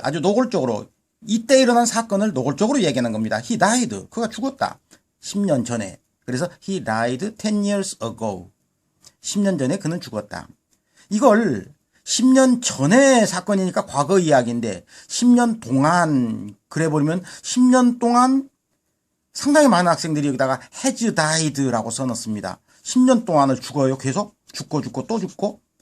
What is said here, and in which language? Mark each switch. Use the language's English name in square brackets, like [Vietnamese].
[Korean] 아주 노골적으로 이때 일어난 사건을 노골적으로 얘기하는 겁니다. [English] he died. [Korean] 그가 죽었다. 10년 전에. 그래서 [English] he died 10 years ago. [Korean] 10년 전에 그는 죽었다. 이걸 10년 전의 사건이니까 과거 이야기인데 10년 동안 그래 버리면 10년 동안 상당히 많은 학생들이 여기다가 [English] has died [Korean] 라고 써놓습니다. 10년 동안을 죽어요. 계속 죽고 또 죽고.